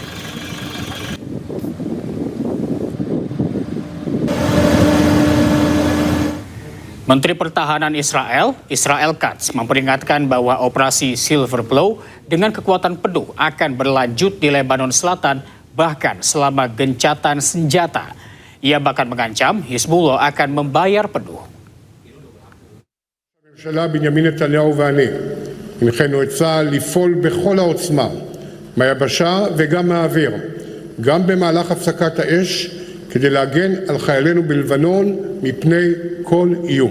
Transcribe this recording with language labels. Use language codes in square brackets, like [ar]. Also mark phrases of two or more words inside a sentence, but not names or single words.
[id] Menteri Pertahanan Israel, Israel Katz, memperingatkan bahwa operasi Silver Plow dengan kekuatan penuh akan berlanjut di Lebanon Selatan bahkan selama gencatan senjata. Ia bahkan mengancam Hizbullah akan membayar penuh. [he] הממשלה בנימין נתניהו ואני הנחינו את צה"ל לפעול בכל העוצמה מהיבשה וגם מהאוויר, גם במהלך הפסקת האש, כדי להגן על חיילינו בלבנון מפני כל איום.